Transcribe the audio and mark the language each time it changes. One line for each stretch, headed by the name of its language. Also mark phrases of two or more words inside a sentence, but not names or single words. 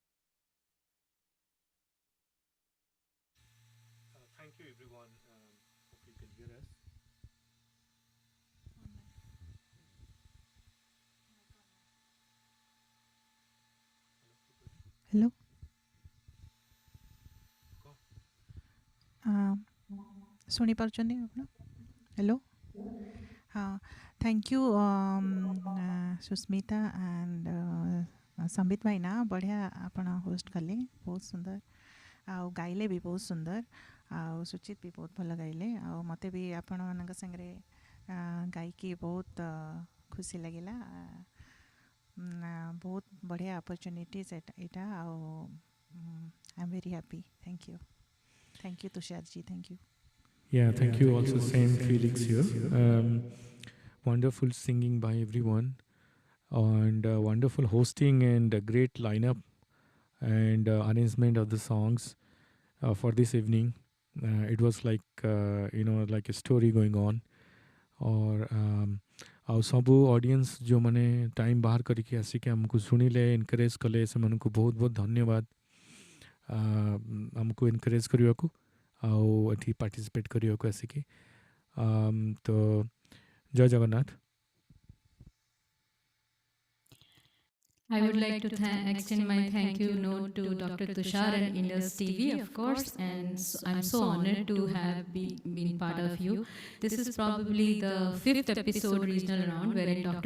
English: Thank you everyone. Hope you can hear us. Hello.
Odia: ଶୁଣି ପାରୁଛନ୍ତି ଆପଣ? ହ୍ୟାଲୋ. ହଁ,
English: thank you
Odia: ସୁସ୍ମିତା ଆଣ୍ଡ ସମ୍ବିତ ଭାଇନା, ବଢ଼ିଆ ଆପଣ ହୋଷ୍ଟ କଲେ, ବହୁତ ସୁନ୍ଦର, ଆଉ ଗାଇଲେ ବି ବହୁତ ସୁନ୍ଦର, ଆଉ ସୁଚିତ ବି ବହୁତ ଭଲ ଗାଇଲେ, ଆଉ ମୋତେ ବି ଆପଣମାନଙ୍କ ସାଙ୍ଗରେ ଗାଇକି ବହୁତ ଖୁସି ଲାଗିଲା, ବହୁତ ବଢ଼ିଆ ଅପରଚ୍ୟୁନିଟି ଏଇଟା, ଆଉ
English: I am very happy. thank you. Thank you, Tusharji. Thank you. Yeah, thank you. Also, same feelings here. Wonderful singing by everyone, and wonderful hosting, and a great lineup and arrangement of the songs. for this evening. It was like like a story going on.
Odia: और ଆଉ ସବୁ ଅଡ଼ିଏନ୍ସ ଯେଉଁମାନେ ଟାଇମ୍ ବାହାର କରିକି ଆସିକି ଆମକୁ ଶୁଣିଲେ ଏନକରେଜ୍ କଲେ ସେମାନଙ୍କୁ ବହୁତ ବହୁତ ଧନ୍ୟବାଦ ଆମକୁ ଏନକରେଜ୍ କରିବାକୁ ଆଉ ଏଠି ପାର୍ଟିସିପେଟ୍ କରିବାକୁ ଆସିକି ତ ଜୟ ଜଗନ୍ନାଥ.
English: I would like to extend my thank you note to Dr. Tushar and Indus TV, of course, and I'm so honored to have been part of you. This is probably the 5th episode regional round wherein Dr.